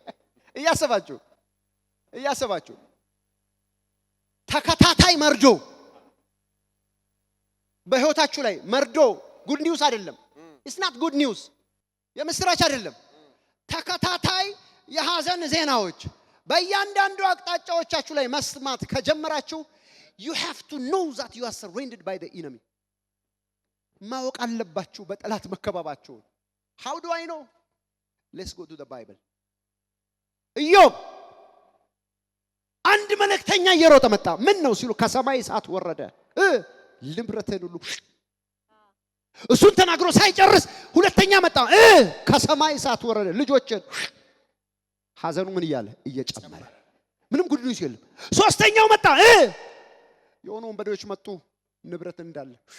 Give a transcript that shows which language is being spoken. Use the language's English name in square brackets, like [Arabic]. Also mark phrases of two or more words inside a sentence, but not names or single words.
[Amharic] እያሰባችሁ ተከታታይ መርዶ በህይወታችሁ ላይ መርዶ [English] good news [Amharic] አይደለም። [English] it's not good news፣ [Amharic] የምስራች አይደለም። ተከታታይ የሐዘን ዜናዎች በእያንዳንዱ አቅጣጫዎቻችሁ ላይ መስማት ከጀመራችሁ [English] you have to know that you are surrounded by the enemy። [Amharic] ማወቅ አለባችሁ በጠላት መከበባችሁ። [English] how do I know? Let's go to the Bible. [Amharic] ኢዮብ አንድ መልእክተኛ እየሮጠ መጣ። ምን ነው ሲሉ ከሰማይ እሳት ወረደ፣ ንብረትህን ሁሉ እሱን ተናግሮ ሳይጨርስ ሁለተኛ መጣ። ከሰማይ እሳት ወረደ፣ ልጆችን ሐዘኑ ምን እያለ እየጨመረ ምንም [English] good news [Amharic] የለም። ሶስተኛው መጣ። የሆኑ ወንበዴዎች መጡ፣ ንብረት እንዳለ